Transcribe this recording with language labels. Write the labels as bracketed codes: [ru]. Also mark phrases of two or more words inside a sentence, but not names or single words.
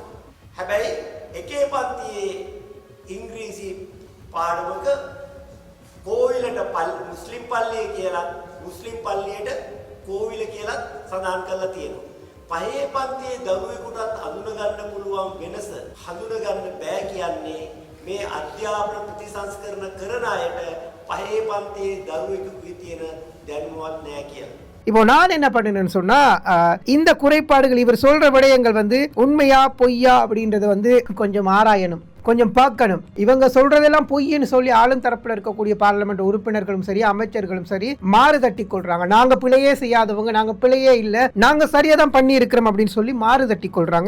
[si] හැබැයි එකේ පන්තියේ ඉංග්‍රීසි පාඩමක කෝවිලට මුස්ලිම් පල්ලිය කියලා මුස්ලිම් පල්ලියට කෝවිල කියලා සඳහන් කරලා තියෙනවා. පහේ පන්තියේ දරුවෙකුටත් හඳුනගන්න පුළුවන් වෙනස හඳුනගන්න බෑ කියන්නේ මේ අධ්‍යාපන ප්‍රතිසංස්කරණ කරන අයට පහේ පන්තියේ දරුවෙකුගේ තියෙන දැනුමවත් නෑ කියලා. [ta] இப்போ நான் என்ன பண்ணினேன்னு சொன்னா இந்த குறைபாடுகள் இவர் சொல்ற விடயங்கள் வந்து உண்மையா பொய்யா அப்படின்றத வந்து கொஞ்சம் ஆராயணும், கொஞ்சம் பார்க்கணும். இவங்க சொல்றதெல்லாம் பொய்ன்னு சொல்லி ஆளும் தரப்புல இருக்கக்கூடிய பார்லிமெண்ட் உறுப்பினர்களும் சரி அமைச்சர்களும் சரி மாறு தட்டி கொள்றாங்க. நாங்க பிழையே செய்யாதவங்க, நாங்க பிழையே இல்ல, நாங்க சரியா தான் பண்ணி இருக்கிறோம் அப்படின்னு சொல்லி மாறு தட்டி கொள்றாங்க.